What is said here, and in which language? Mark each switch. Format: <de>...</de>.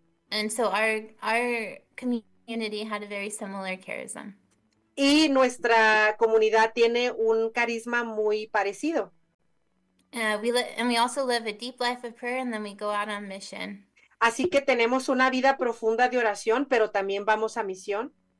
<en>And so our community had a very similar charism.</en> <es>Y nuestra comunidad tiene un carisma muy parecido.</es> <en>And we also live a deep life of prayer, and then we go out on mission.</en> <es>Así que tenemos una vida profunda de oración, pero también vamos a misión.</es>